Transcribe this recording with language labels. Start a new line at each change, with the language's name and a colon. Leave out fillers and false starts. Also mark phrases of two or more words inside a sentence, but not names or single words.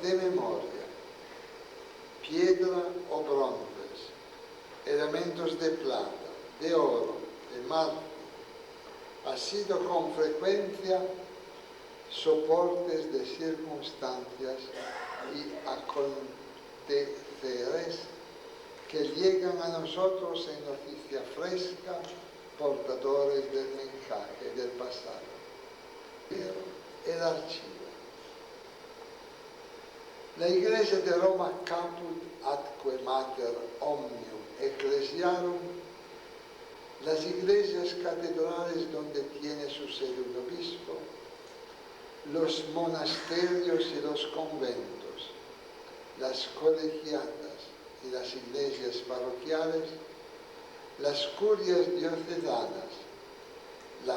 Spanish: de memoria, piedra o bronces, elementos de plata, de oro, de mármol, ha sido con frecuencia soportes de circunstancias y aconteceres que llegan a nosotros en noticia fresca, portadores del mensaje del pasado. Pero el archivo. La Iglesia de Roma
Latin: caput atque mater omnium ecclesiarum,
Spanish: las iglesias catedrales donde tiene su sede un obispo, los monasterios y los conventos, las colegiatas y las iglesias parroquiales, las curias diocesanas, las